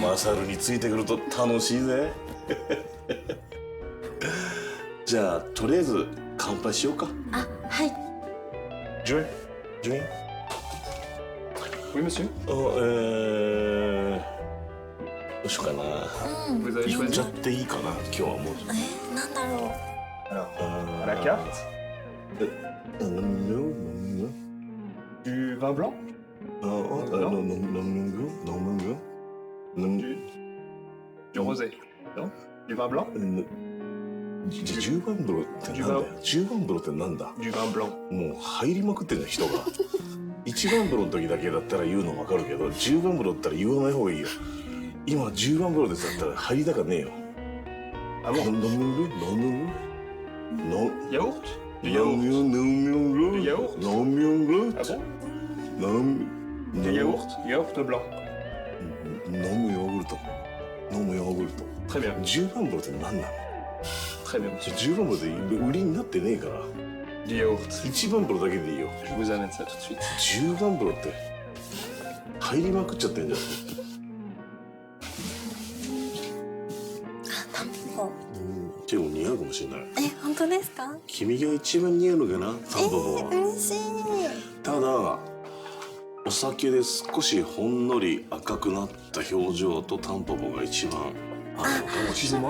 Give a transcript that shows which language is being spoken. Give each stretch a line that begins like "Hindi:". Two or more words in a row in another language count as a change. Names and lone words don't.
Japanese: マサルについてくると楽しいぜ。じゃあとりあえず乾杯しようか。あ、はい。ジュエン。
French: Oui, monsieur.
Japanese: どうしようかな。言っちゃっていいかな、今日はもう。なんだろう。
French: Alors, à la carte. Du vin blanc. Du rosé. Non? Du vin blanc?
Japanese: 10 番風呂ってなんだよ。10番風呂ってなんだ。
French: Du vin blanc.
Japanese: もう入りまくってんじゃん、人が。1番風呂の時だけだったら言うの分かるけど、10番風呂だったら言わない方がいいよ。今10番風呂ですだったら入りたかねえよ。あ、もう。飲むヤオルト？
French: Du yaourt. Du yaourt? Ah bon? Du yaourt? Yaourt blanc.
Japanese: 飲むヨーグルト。
French: Très bien.
Japanese: 10 番風呂って何なの？
French: Très bien, monsieur.
Japanese: 10番風呂で売りになってねえから。
French: Du yaourt.
Japanese: 1 番風呂だけでいいよ。
French: Je vous amène ça tout de suite.
Japanese: 10 番風呂って入りまくっちゃってんじゃん。ほでも似合うかもしれない。本当ですか？君が一番似合うのかな、タンポポは。嬉しい。ただお酒で少しほんのり赤くなった表情とタンポポが一番合うのかもしれない。